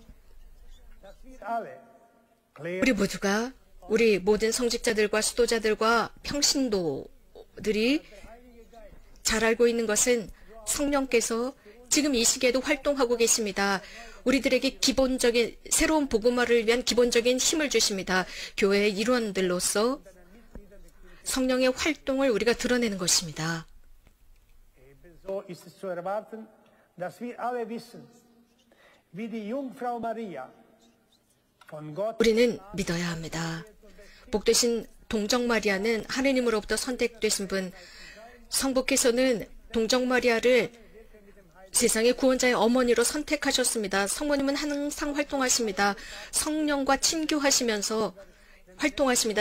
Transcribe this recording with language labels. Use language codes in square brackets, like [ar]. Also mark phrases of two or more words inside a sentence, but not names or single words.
[ko] 우리 모두가 우리 모든 성직자들과 수도자들과 평신도들이 잘 알고 있는 것은 성령께서 지금 이 시기에도 활동하고 계십니다. 우리들에게 기본적인 새로운 복음화를 위한 기본적인 힘을 주십니다. 교회의 일원들로서 성령의 활동을 우리가 드러내는 것입니다. [de] So ist es zu erwarten, dass wir alle wissen, wie die Jungfrau Maria von Gott [ko] 우리는 믿어야 합니다. 복되신 동정 마리아는 하느님으로부터 선택되신 분, 성부께서는 동정 마리아를 세상의 구원자의 어머니로 선택하셨습니다. 성모님은 항상 활동하십니다. 성령과 친교하시면서 활동하십니다.